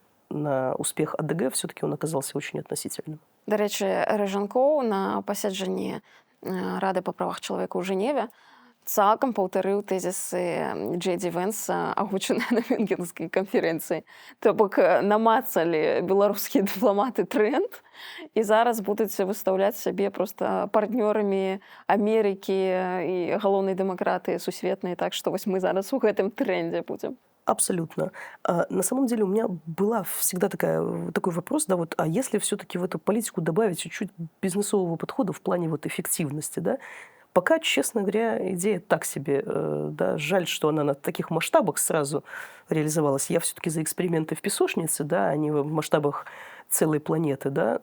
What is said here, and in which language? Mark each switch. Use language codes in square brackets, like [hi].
[ru] на успех АДГ все-таки он оказался очень относительным. [uk] До речі, [be] Рыжанкоў на пасяджанні Рады па правах чалавека ў Жэневе цалкам паўтарыў тэзісы Джей Ді Вэнса, агучаныя на венгерскай канферэнцыі. То бок намацалі беларускія дыпламаты тренд і зараз будуць выстаўляць сябе проста партнёрамі Амерыкі і галоўнай дэмакратыі сусветнай. Так што вось мы зараз у гэтым трендзе будзем. [ru] Абсолютно. На самом деле у меня была всегда такой вопрос, да, вот, а если все-таки в эту политику добавить чуть-чуть бизнесового подхода в плане вот эффективности, да? Пока, честно говоря, идея так себе, да, жаль, что она на таких масштабах сразу реализовалась. Я все-таки за эксперименты в песочнице, да, а не в масштабах целой планеты, да.